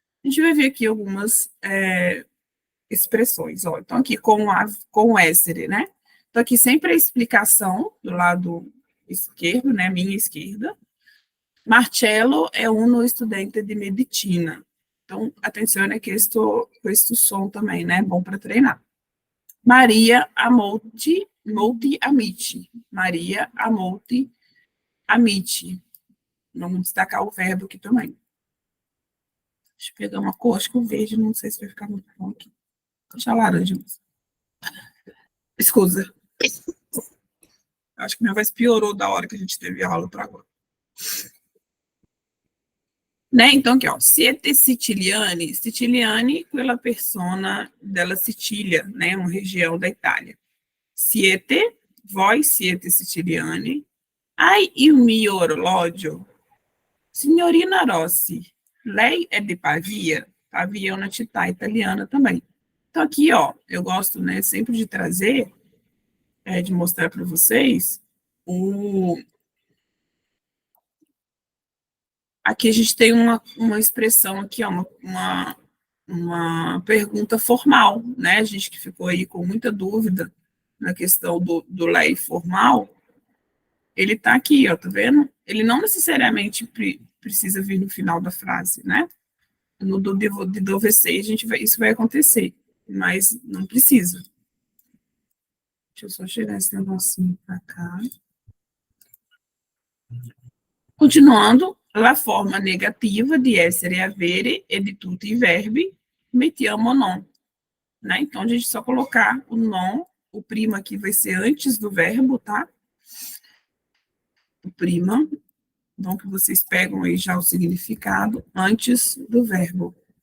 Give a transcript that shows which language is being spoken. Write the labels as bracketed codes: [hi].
[pt] A gente vai ver aqui algumas expressões, ó. Então, aqui com o essere, né? Então, aqui sempre a explicação do lado esquerdo, né? Minha esquerda. [it] Marcello è uno studente di medicina. [pt] Então, atenção a questo som também, né? Bom para treinar. [it] Maria ha molti amici. Maria ha molti amici. [pt] Vamos destacar o verbo aqui também. Deixa eu pegar uma cor, acho que o verde, não sei se vai ficar muito bom aqui. Deixa a laranja. Escusa. Acho que minha voz piorou da hora que a gente teve aula para agora. Né? Então, aqui, ó, [it] siete siciliani, siciliani, quella persona della Sicilia, né? [pt] Uma região da Itália. [it] Siete, voi siete siciliani. Hai il mio orologio? Signorina Rossi, lei é de Pavia? [pt] Pavia é uma [it] città italiana [pt] também. Então, aqui, ó, eu gosto, né, sempre de trazer, de mostrar para vocês o. Aqui a gente tem uma expressão aqui, ó, uma pergunta formal, né? A gente que ficou aí com muita dúvida na questão do lei formal, ele está aqui, ó, tá vendo? Ele não necessariamente precisa vir no final da frase, né? No do de dever isso vai acontecer, mas não precisa. Deixa eu só chegar esse negocinho para cá. [it] Continuando, la forma negativa de essere, avere e di tutti i verbi, mettiamo non. [pt] Né? Então, a gente só colocar o non, o prima aqui vai ser antes do verbo, tá? O prima, então que vocês pegam aí já o significado antes do verbo.